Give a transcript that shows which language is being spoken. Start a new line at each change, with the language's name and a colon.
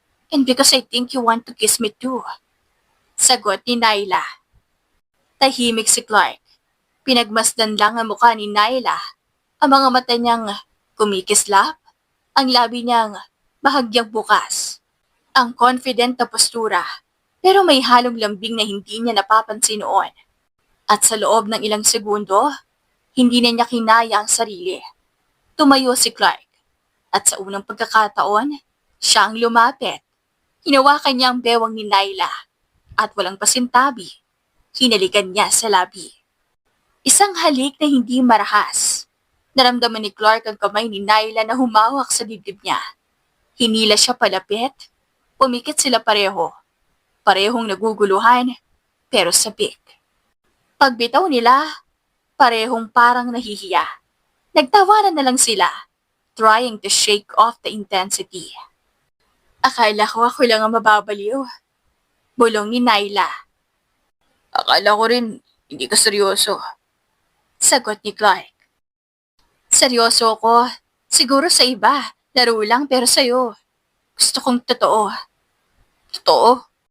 English: And because I think you want to kiss me too.
Filipino: Sagot ni Naila. Tahimik si Clark. Pinagmasdan lang ang mukha ni Naila. Ang mga mata niyang kumikislap. Ang labi niyang bahagyang bukas. Ang confident na postura. Pero may halong lambing na hindi niya napapansin noon. At sa loob ng ilang segundo, hindi na niya kinaya ang sarili. Tumayo si Clark. At sa unang pagkakataon, siya ang lumapit. Hinawakan niya ang bewang ni Naila. At walang pasintabi, hinalikan niya sa labi. Isang halik na hindi marahas. Naramdaman ni Clark ang kamay ni Naila na humawak sa dibdib niya. Hinila siya palapit. Pumikit sila pareho. Parehong naguguluhan, pero sabik. Pagbitaw nila, parehong parang nahihiya. Nagtawanan na lang sila,
English: trying to shake off the intensity.
Filipino: Akala ko ako lang ang mababaliw. Bulong ni Naila. Akala ko rin, hindi ka seryoso. Sagot ni Clark. Seryoso ako. Siguro sa iba. Laro lang pero sa'yo. Gusto kong totoo. Totoo?